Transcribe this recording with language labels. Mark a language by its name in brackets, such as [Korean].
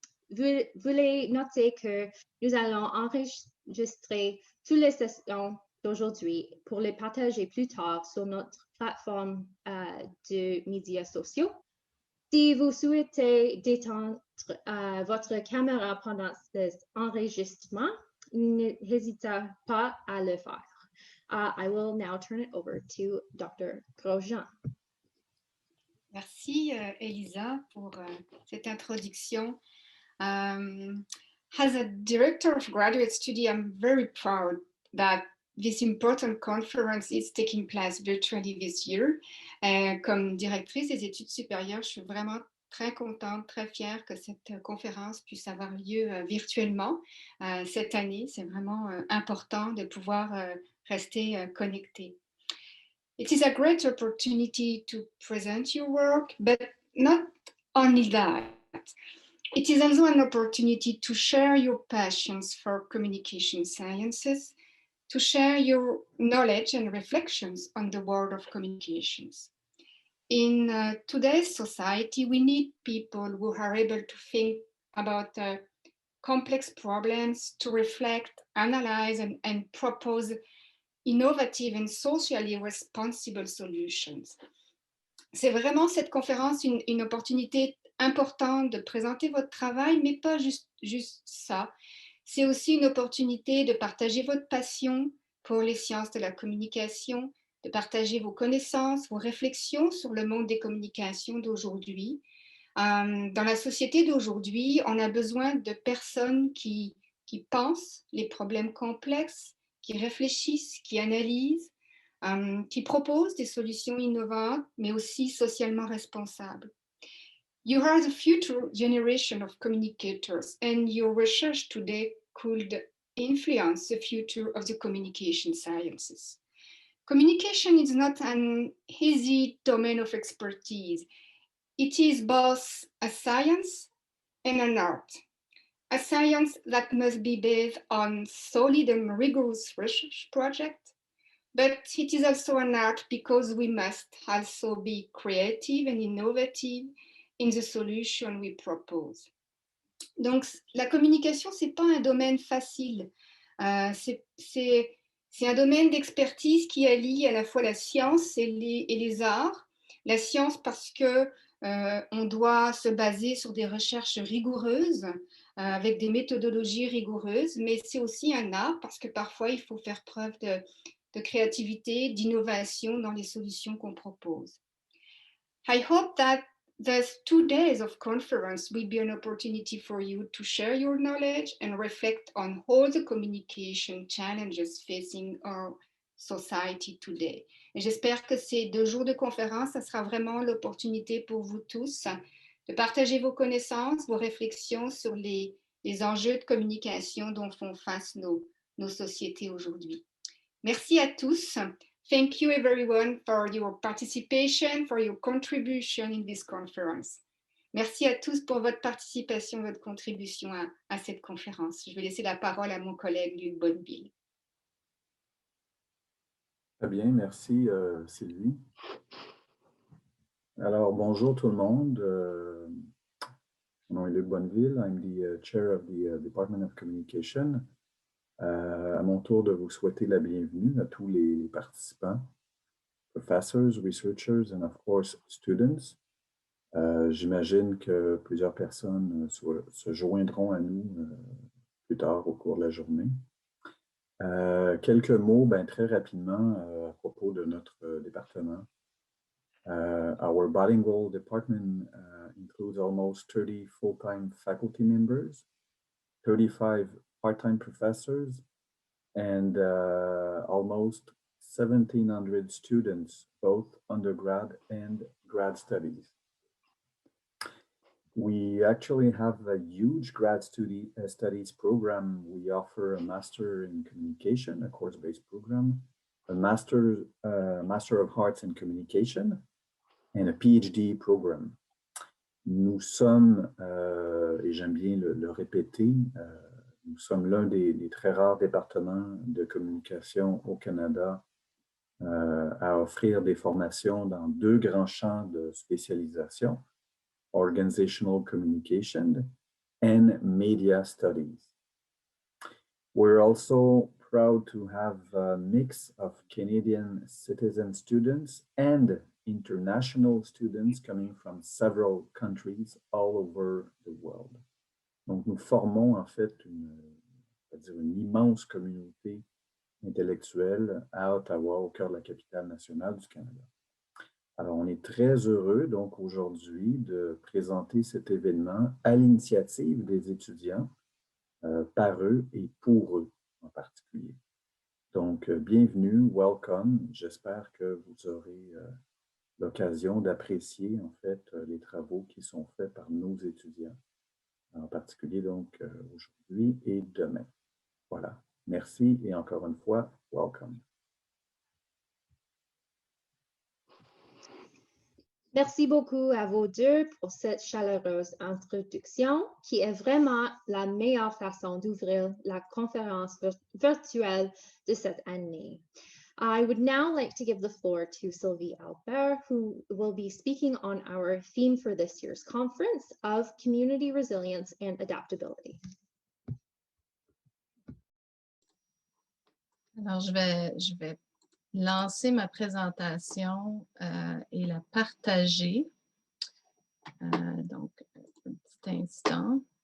[French] Veuillez noter que nous allons enregistrer toutes les sessions d'aujourd'hui pour les partager plus tard sur notre plateforme de médias sociaux. Si vous souhaitez détendre votre caméra pendant cet enregistrement, n'hésitez pas à le faire. [English] I will now turn it over to Dr. Grosjean. [French] Merci Elisa pour cette introduction. [English] As a director of graduate study, I'm very proud that this important conference is taking place virtually this year. [French] Comme directrice des études supérieures, je suis vraiment très contente, très fière que cette conférence puisse avoir lieu virtuellement cette année. C'est vraiment important de pouvoir rester connecté. [English] It is a great opportunity to present your work, but not only that. It is also an opportunity to share your passions for communication sciences, to share your knowledge and reflections on the world of communications. In today's society, we need people who are able to think about complex problems, to reflect, analyze, and propose innovative and socially responsible solutions. [French] C'est vraiment cette conférence une opportunité importante de présenter votre travail, mais pas juste ça. C'est aussi une opportunité de partager votre passion pour les sciences de la communication, de partager vos connaissances, vos réflexions sur le monde des communications d'aujourd'hui. Dans la société d'aujourd'hui, on a besoin de personnes qui pensent les problèmes complexes, qui réfléchissent, qui analysent, qui proposent des solutions innovantes, mais aussi socialement responsables. [English] You are the future generation of communicators, and your research today could influence the future of the communication sciences. Communication is not an easy domain of expertise. It is both a science and an art. A science that must be based on solid and rigorous research projects, but it is also an art because we must also be creative and innovative in the solution we propose. [French] Donc, la communication, ce n'est pas un domaine facile. C'est un domaine d'expertise qui allie à la fois la science et les arts. La science parce que on doit se baser sur des recherches rigoureuses, avec des méthodologies rigoureuses, mais c'est aussi un art parce que parfois il faut faire preuve de créativité, d'innovation dans les solutions qu'on propose. [English] I hope that the 2 days of conference will be an opportunity for you to share your knowledge and reflect on all the communication challenges facing our society today. [French] Et j'espère que ces 2 jours de conférence, ça sera vraiment l'opportunité pour vous tous de partager vos connaissances, vos réflexions sur les enjeux de communication dont font face nos sociétés aujourd'hui. Merci à tous. [English] Thank you everyone for your participation, for your contribution in this conference. [French] Merci à tous pour votre participation, votre contribution à cette conférence. Je vais laisser la parole à mon collègue Bonneville. Très bien, merci Sylvie. Alors, bonjour tout le monde. Mon nom est Luc Bonneville. [English] I'm the chair of the Department of Communication. [French] À mon tour de vous souhaiter la bienvenue à tous les participants, [English] professors, researchers, and of course, students. [French] J'imagine que plusieurs personnes se joindront à nous plus tard au cours de la journée. Quelques mots très rapidement à propos de notre département. [English] Our bilingual department includes almost 30 full-time faculty members, 35 part-time professors, and almost 1,700 students, both undergrad and grad studies. We actually have a huge grad studies program. We offer a Master in Communication, a course-based program, a Master of Arts in Communication, and a Ph.D. program. [French] Nous sommes, et j'aime bien le répéter, nous sommes l'un des très rares départements de communication au Canada à offrir des formations dans deux grands champs de spécialisation, [English] Organizational Communication and Media Studies. We're also proud to have a mix of Canadian citizen students and international students coming from several countries all over the world. [French] Donc, nous formons en fait une immense communauté intellectuelle à Ottawa, au cœur de la capitale nationale du Canada. Alors, on est très heureux donc aujourd'hui de présenter cet événement à l'initiative des étudiants, par eux et pour eux en particulier. Donc, bienvenue, [English] welcome. [French] J'espère que vous aurez l'occasion d'apprécier en fait les travaux qui sont faits par nos étudiants, en particulier donc aujourd'hui et demain. Voilà, merci et encore une fois, [English] welcome. [French] Merci beaucoup à vous deux pour cette chaleureuse introduction qui est vraiment la meilleure façon d'ouvrir la conférence virtuelle de cette année. [English] I would now like to give the floor to Sylvie Albert, who will be speaking on our theme for this year's conference of community resilience and adaptability. [French] Alors, je vais lancer ma présentation et la partager. Donc, un petit instant.